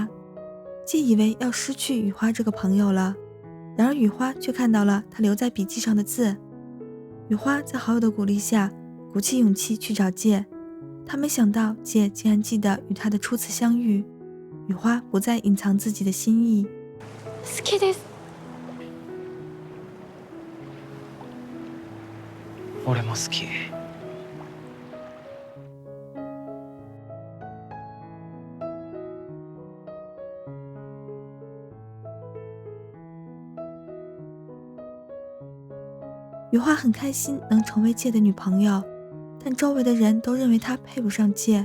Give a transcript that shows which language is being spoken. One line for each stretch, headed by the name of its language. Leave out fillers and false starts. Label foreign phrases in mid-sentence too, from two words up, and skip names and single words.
Chinese: 介以为要失去雨花这个朋友了，然而雨花却看到了他留在笔记上的字。雨花在好友的鼓励下鼓起勇气去找介，他没想到介竟然记得与他的初次相遇。雨花不再隐藏自己的心意。
Japanese: 好きです。俺も好き。
Chinese: 雨花很开心能成为介的女朋友，但周围的人都认为她配不上介。